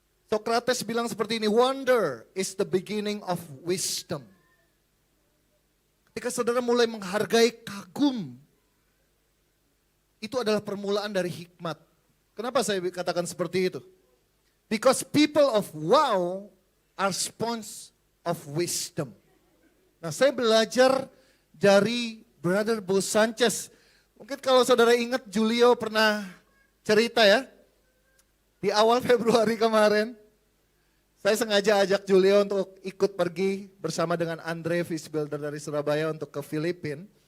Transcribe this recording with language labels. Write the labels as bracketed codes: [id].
[en] Socrates [id] bilang seperti ini, [en] wonder is the beginning of wisdom. [id] Ketika saudara mulai menghargai kagum, itu adalah permulaan dari hikmat. Kenapa saya katakan seperti itu? [en] Because people of wow are sponge of wisdom. [id] Nah, saya belajar dari Brother Bo Sanchez. Mungkin kalau saudara ingat Julio pernah cerita ya, di awal Februari kemarin, saya sengaja ajak Julio untuk ikut pergi bersama dengan Andre Fish Builder dari Surabaya untuk ke Filipina.